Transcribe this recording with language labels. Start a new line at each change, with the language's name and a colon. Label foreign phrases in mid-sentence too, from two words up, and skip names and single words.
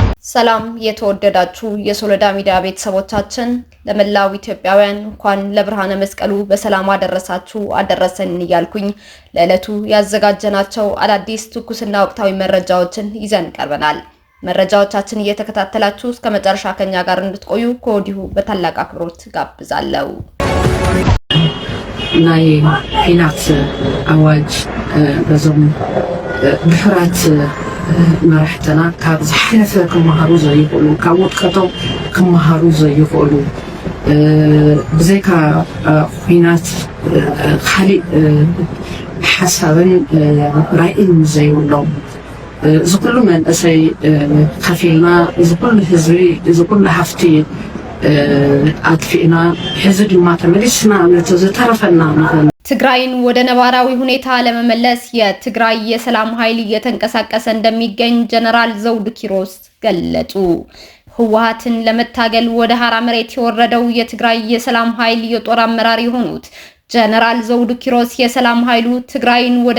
Amharic: ሰላም የተወደዳችሁ የሶሎዳ ሚዲያ ቤተሰቦቻችን ለመላው ኢትዮጵያውያን እንኳን ለብርሃነ መስቀሉ በሰላም አደረሳችሁ አደረሰን እያልኩኝ ለዕለቱ ያዘጋጀናቸው አዳዲስ ትኩስና ወቅታዊ መረጃዎችን ይዘን ቀርበናል። መረጃዎቻችን እየተከታተላችሁ እስከ መጨረሻ ከኛ ጋር እንድትቆዩ ከወዲሁ በታላቅ አክብሮት ጋብዛለሁ።
Tigrinya: ናይ ፊናት አዋጅ በዞም ብሕራት መራሕተና ካብ ዝሓለፈ ክመሃሩ ዘይኽእሉ ካብ ውድቀቶም ክመሃሩ ዘይኽእሉ ብዘይካ ኩናት ካሊእ ሓሳብን ራእይን ዘይብሎም እዚ ኩሉ መንእሰይ ከፊልና እዚ ኩሉ ህዝቢ እዚ ኩሉ ሃፍቲ አጥፊና ሕዚ ድማ ተመሊስና ነቲ ዝተረፈና ንኽእል
Amharic: ትግራይን ወደ ነባራዊ ሁኔታ ለመመለስ የትግራይ የሰላም ኃይል እየተንቀሳቀሰ እንደሚገኝ ጀነራል ዘውዱ ኪሮስ ገለጹ። ህወሓትን ለመታገል ወደ ሐራ መሬት የወረደው የትግራይ የሰላም ኃይል የጦር አመራር የሆኑት ጀነራል ዘውዱ ኪሮስ የሰላም ኃይሉ ትግራይን ወደ